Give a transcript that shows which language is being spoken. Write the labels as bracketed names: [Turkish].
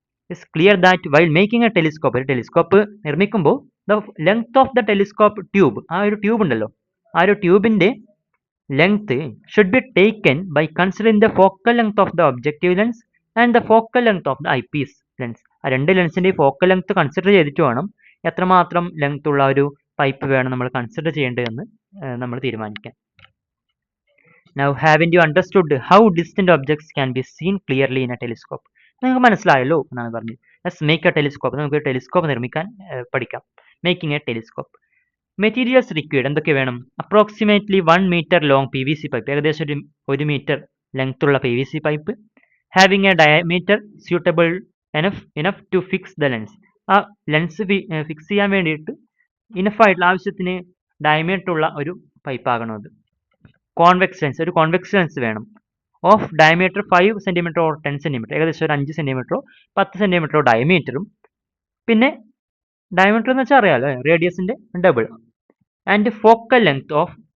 [English] it's clear that while making a telescope, [Malayalam] ഒരു telescope നിർമ്മിക്കുമ്പോൾ [English] the length of the telescope tube, [Malayalam] ആ ഒരു tube ഉണ്ടല്ലോ, ആ ഒരു ട്യൂബിന്റെ [English] Length should be taken by considering the focal length of the objective lens and the focal length of the eyepiece lens. [Malayalam] ആ രണ്ട് ലെൻസിന്റെ ഫോക്കൽ ലെങ്ത് കൺസിഡർ ചെയ്തിട്ട് വേണം എത്രമാത്രം ലെങ്ത് ഉള്ള ഒരു പൈപ്പ് വേണം നമ്മൾ കൺസിഡർ ചെയ്യേണ്ടതെന്ന് നമ്മൾ തീരുമാനിക്കാൻ. [English] Now, haven't you understood how distant objects can be seen clearly in a telescope? [Malayalam] നിങ്ങൾക്ക് മനസ്സിലായല്ലോ എന്നാണ് പറഞ്ഞത്. [English] Let's make a telescope. [Malayalam] നമുക്ക് ടെലിസ്കോപ്പ് നിർമ്മിക്കാൻ പഠിക്കാം. [English] Making a telescope. [Malayalam] Materials required എന്തൊക്കെ വേണം? [English] approximately 1 metre long [Malayalam] PVC pipe, ഏകദേശം 1 മീറ്റർ ലെങ്ത് ഉള്ള PVC pipe. [English] Having a diameter suitable enough to fix the lens. [Malayalam] ആ ലെൻസ് ഫിക്സ് ചെയ്യാൻ വേണ്ടിയിട്ട് ഇനഫ് ആയിട്ടുള്ള ആവശ്യത്തിന് ഡയമീറ്റർ ഉള്ള ഒരു പൈപ്പ് ആകണം അത്. കോൺവെക്സ് ലെൻസ്, ഒരു കോൺവെക്സ് ലെൻസ് വേണം. [English] of diameter 5 centimetre or 10 centimetre, [Malayalam] ഏകദേശം ഒരു 5 സെന്റിമീറ്ററോ 10 സെന്റിമീറ്ററോ ഡയമീറ്ററും. പിന്നെ ഡയമീറ്റർ എന്ന് വെച്ചാൽ അറിയാലോ, റേഡിയസിന്റെ double. [English] and focal length of